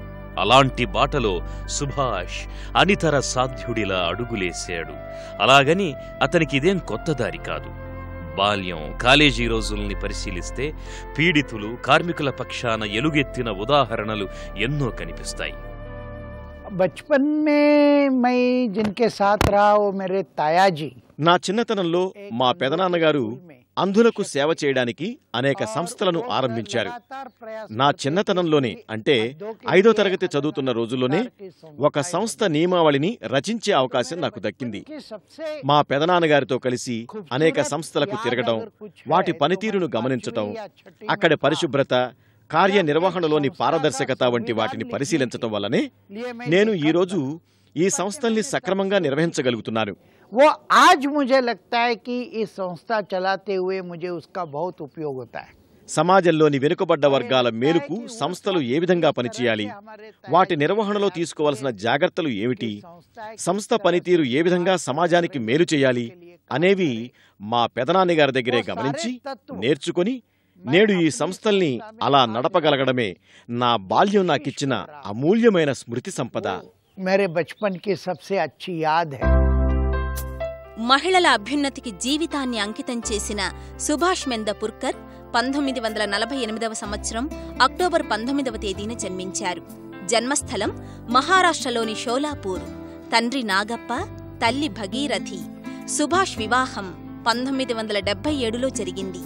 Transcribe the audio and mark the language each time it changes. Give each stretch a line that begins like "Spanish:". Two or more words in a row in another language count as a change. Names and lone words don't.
Telugu: అలాంటి బాటలో సుభాష్ అనితర సాధ్యుడిలా అడుగులేశాడు. అలాగని అతనికిదేం కొత్త దారి కాదు. బాల్యం, కాలేజీ రోజుల్ని పరిశీలిస్తే పీడితులు, కార్మికుల పక్షాన ఎలుగెత్తిన ఉదాహరణలు ఎన్నో కనిపిస్తాయి.
Hindi: बचपन में मैं जिनके साथ रहा वो मेरे तायाजी.
Telugu: నా చిన్నతనంలో మా పెదనాన్నగారు అంధులకు సేవ చేయడానికి అనేక సంస్థలను ఆరంభించారు. నా చిన్నతనంలోనే, అంటే 5వ తరగతి చదువుతున్న రోజుల్లోనే ఒక సంస్థ నియమావళిని రచించే అవకాశం నాకు దక్కింది. మా పెదనాన్నగారితో కలిసి అనేక సంస్థలకు తిరగడం, వాటి పనితీరును గమనించటం, అక్కడి పరిశుభ్రత, కార్యనిర్వహణలోని పారదర్శకత వంటి వాటిని పరిశీలించటం వల్లనే నేను ఈరోజు ఈ సంస్థల్ని సక్రమంగా నిర్వహించగలుగుతున్నాను.
Hindi: वो आज मुझे लगता है कि इस संस्था चलाते हुए मुझे उसका बहुत उपयोग होता है.
Telugu: సమాజంలోని వెనుకబడ్డ వర్గాల మేలుకు సంస్థలు ఏ విధంగా పనిచేయాలి, వాటి నిర్వహణలో తీసుకోవాల్సిన జాగ్రత్తలు ఏమిటి, సంస్థ పనితీరు ఏ విధంగా సమాజానికి మేలు చేయాలి అనేవి మా పెదనాన్నగారి దగ్గరే గమనించి నేర్చుకుని నేడు ఈ సంస్థల్ని అలా నడపగలగడమే నా బాల్యం నాకిచ్చిన అమూల్యమైన స్మృతి సంపద.
Hindi: मेरे बचपन की सबसे अच्छी याद है.
Telugu: మహిళల అభ్యున్నతికి జీవితాన్ని అంకితం చేసిన సుభాష్ మెందపుర్కర్ 1948వ సంవత్సరం అక్టోబర్ 19వ తేదీన జన్మించారు. జన్మస్థలం మహారాష్ట్రలోని షోలాపూర్. తండ్రి నాగప్ప, తల్లి భగీరథి. సుభాష్ వివాహం 1977లో జరిగింది.